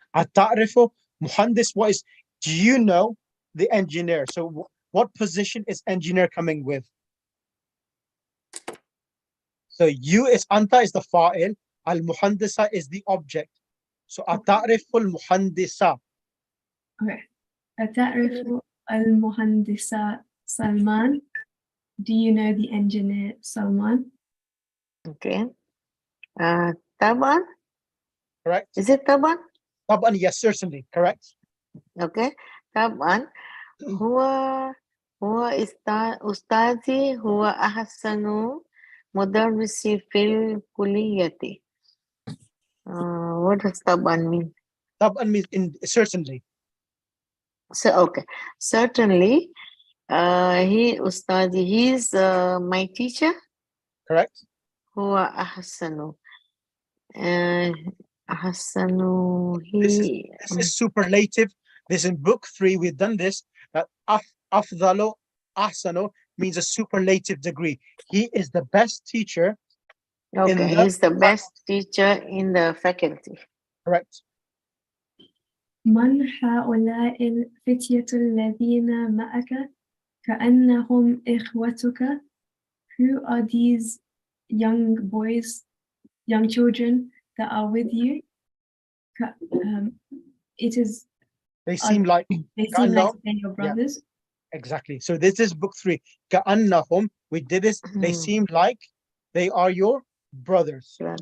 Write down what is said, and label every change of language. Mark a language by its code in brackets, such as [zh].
[ar] أتعرف مهندس, [en] what is, do you know the engineer? So what position is engineer coming with? So you is anta is the fa'il, al-muhandisa is the object. So [ar] أتعرف المهندسة. [en] Okay. [ar] أتعرف المهندس سلمان? [en] Do you know the engineer Salman? Okay. Taban. Correct. Is it Taban? [ar] طبعا, [en] yes, certainly, correct. Okay. [ar] طبعا هو أستاذي هو أحسن مدرس في الكلية. [en] What does طبعا mean? طبعا means certainly. So okay, certainly. He [ar] أستاذي, [en] he's my teacher. Correct. [ar] هو أحسن. أحسن. [en] This is superlative. This in book 3, we've done this. That afdalo, ahsano means a superlative degree. He is the best teacher. Okay, he's the best teacher in the faculty. Correct. [ar] من هؤلاء الفتية الذين معك كأنهم إخوتك? [en] Who are these young boys, young children that are with you? It is. They seem like they're your brothers. Yeah, exactly. So this is book 3. [ar] كأنهم, [en] we did this. They seem like they are your brothers.